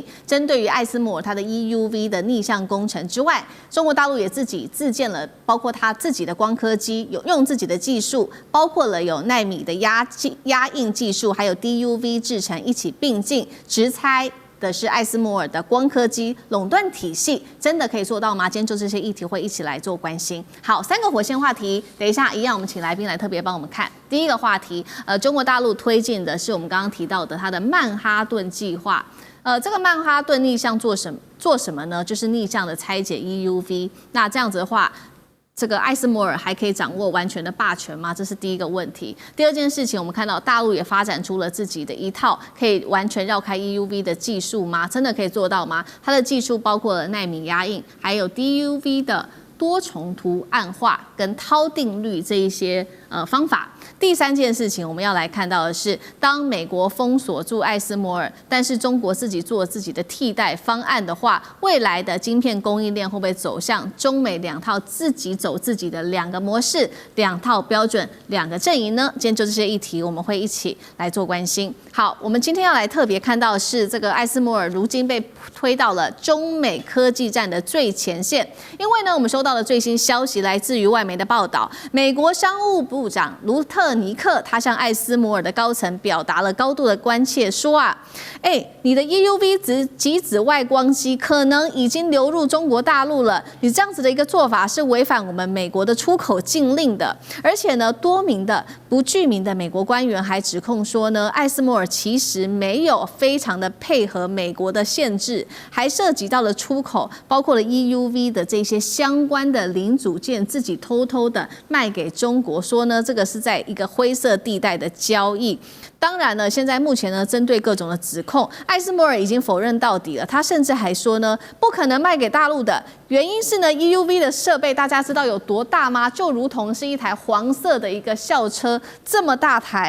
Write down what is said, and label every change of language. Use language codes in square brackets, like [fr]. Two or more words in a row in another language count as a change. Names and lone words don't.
[zh] 針對於艾斯摩爾它的 EUV 的逆向工程之外，中國大陸也自己自建了，包括它自己的光刻機，有用自己的技術，包括了有奈米的压印技術，還有 DUV 製程一起並進，直猜的是艾斯摩尔的光刻機壟斷體系，真的可以做到嗎？今天就這些議題會一起來做關心。好，3個火線話題，等一下一樣，我們請來賓來特別幫我們看。第一個話題，中國大陸推進的是我們剛剛提到的它的曼哈頓計劃。這個曼哈頓逆向做什麼呢？就是逆向的拆解 EUV。那這樣子的話，這個艾斯摩爾還可以掌握完全的霸權嗎？這是第一個問題。第二件事情，我們看到大陸也發展出了自己的一套可以完全繞開 EUV 的技術嗎？真的可以做到嗎？它的技術包括了奈米壓印，還有 DUV 的多重圖案化跟涛定律這一些方法。第三件事情，我們要來看到的是，當美國封鎖住艾斯摩爾，但是中國自己做自己的替代方案的話，未來的晶片供應鏈會不會走向中美兩套自己走自己的兩個模式、兩套標準、兩個陣營呢？今天就這些議題，我們會一起來做關心。好，我們今天要來特別看到的是這個艾斯摩爾如今被推到了中美科技戰的最前線，因為呢，我們收到的最新消息來自於外媒的報道，美國商務部長盧特尼克他向艾斯摩爾的高層表達了高度的關切，說啊，你的 EUV 極紫外光機可能已經流入中國大陸了，你這樣子的一個做法是違反我們美國的出口禁令的。而且呢，多名的不具名的美國官員還指控說呢，艾斯摩爾其實沒有非常的配合美國的限制，還涉及到了出口，包括了 EUV 的這些相關的零組件自己偷偷的賣給中國，說呢，這個是在一個灰色地帶的交易。當然呢，現在目前呢，針對各種的指控，艾斯摩爾已經否認到底了。他甚至還說呢，不可能賣給大陸的原因是呢 ，EUV 的設備大家知道有多大嗎？就如同是一台黃色的一個校車這麼大台。